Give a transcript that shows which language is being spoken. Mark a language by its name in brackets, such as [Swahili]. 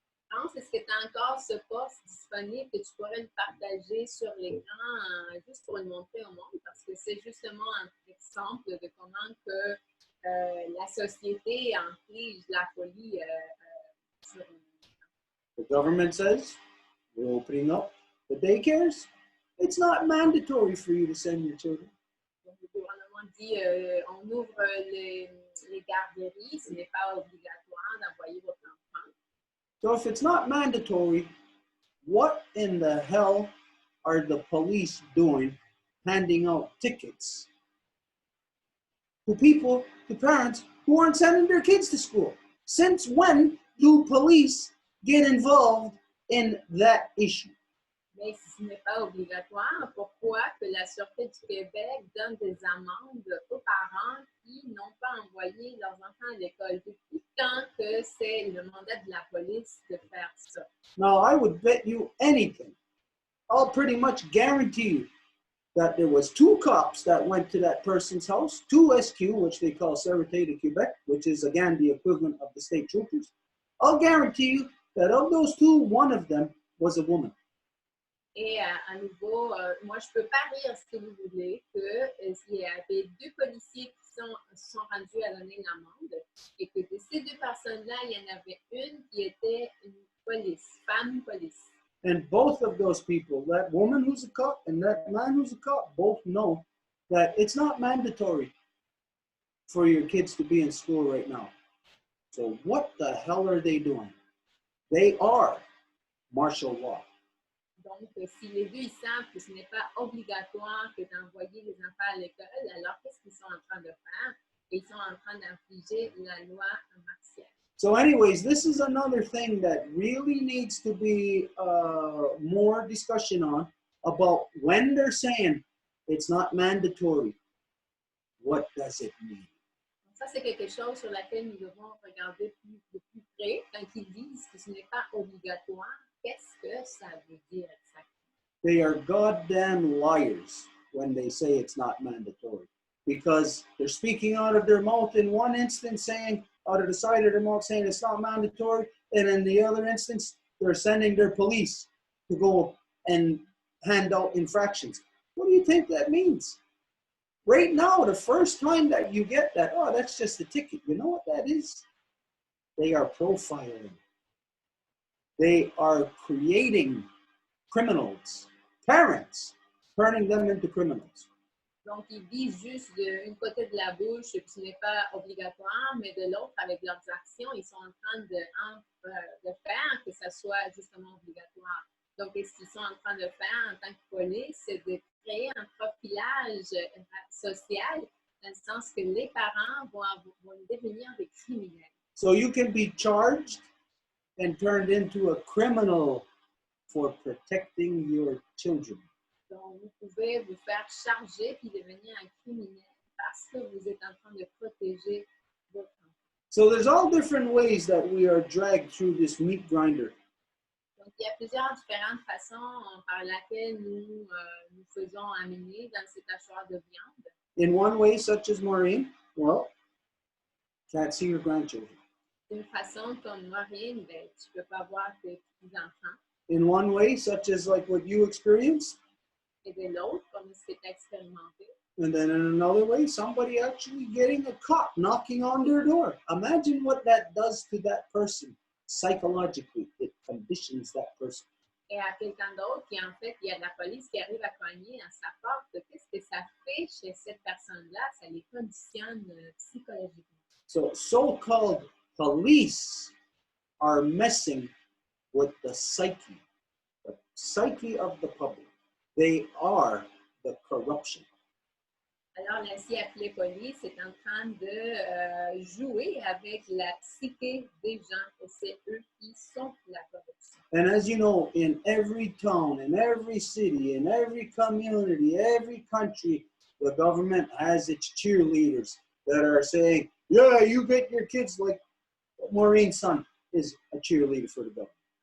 [French] France, est-ce que tu as encore ce poste disponible que tu pourrais le partager sur l'écran juste pour le montrer au monde? Parce que c'est justement un exemple de comment que la société inflige la folie sur [English] The government says we're opening up the daycares. It's not mandatory for you to send your children. [French] Donc, le gouvernement dit on ouvre les garderies, ce n'est pas obligatoire d'envoyer votre enfant. [English] So if it's not mandatory, what in the hell are the police doing handing out tickets to people, to parents who aren't sending their kids to school? Since when do police get involved in that issue? [French] Mais si ce n'est pas obligatoire, pourquoi que la Sûreté du Québec donne des amendes aux parents qui n'ont pas envoyé leurs enfants à l'école? Depuis quand que c'est le mandat de la police de faire ça? [English] Now, I would bet you anything. I'll pretty much guarantee you that there was 2 cops that went to that person's house, 2 SQ, which they call Sûreté de Québec, which is again the equivalent of the state troopers. I'll guarantee you that of those 2, one of them was a woman. [French] Et à nouveau, moi, je peux parier ce que vous voulez qu'il y avait 2 policiers qui sont rendus à donner une amende et que de ces 2 personnes-là, il y en avait une qui était une femme police. [English] And both of those people, that woman who's a cop and that man who's a cop, both know that it's not mandatory for your kids to be in school right now. So what the hell are they doing? They are martial law. [French] Donc, si les 2 ils savent que ce n'est pas obligatoire que d'envoyer les enfants à l'école, alors qu'est-ce qu'ils sont en train de faire? Ils sont en train d'infliger la loi martiale. [English] So anyways, this is another thing that really needs to be more discussion on about when they're saying it's not mandatory. What does it mean? [French] Donc, ça, c'est quelque chose sur laquelle nous devons regarder de plus près quand ils disent que ce n'est pas obligatoire. Qu'est-ce que ça veut dire exactement? [English] They are goddamn liars when they say it's not mandatory, because they're speaking out of their mouth in one instance saying, out of the side of their mouth saying it's not mandatory, and in the other instance, they're sending their police to go and hand out infractions. What do you think that means? Right now, the first time that you get that, oh, that's just a ticket. You know what that is? They are profiling. They are creating criminals, parents, turning them into criminals. [French] Donc, ils disent juste d'une côté de la bouche que ce n'est pas obligatoire, mais de l'autre, avec leurs actions, ils sont en train de faire que ça soit justement obligatoire. Donc, ce qu'ils sont en train de faire en tant que police, c'est de créer un profilage social, dans le sens que les parents vont devenir des criminels. [English] So you can be charged and turned into a criminal for protecting your children. [French] Donc, vous pouvez vous faire charger puis devenir un criminel parce que vous êtes en train de protéger votre enfant. [English] So there's all different ways that we are dragged through this meat grinder. [French] Donc, il y a plusieurs différentes façons par lesquelles nous faisons amener dans cet hachoir de viande. [English] In one way, such as Maureen, well, can't see your grandchildren. [French] D'une façon comme Maureen, ben, tu ne peux pas voir tes petits-enfants. [English] In one way, such as like what you experienced. [French] Et de l'autre, comme ce que tu as expérimenté. [English] And then in another way, somebody actually getting a cop knocking on their door. Imagine what that does to that person psychologically. It conditions that person. [French] Et à quelqu'un d'autre qui, en fait, il y a de la police qui arrive à cogner à sa porte. Qu'est-ce que ça fait chez cette personne-là? Ça les conditionne psychologiquement. [English] So so-called police are messing with the psyche of the public. They are the corruption. [French] Alors, l'ainsi appelé police est en train de jouer avec la psyché des gens et c'est eux qui sont la corruption. [English] And as you know, in every town, in every city, in every community, every country, the government has its cheerleaders that are saying, yeah, you get your kids like Maureen's son is a cheerleader for the government.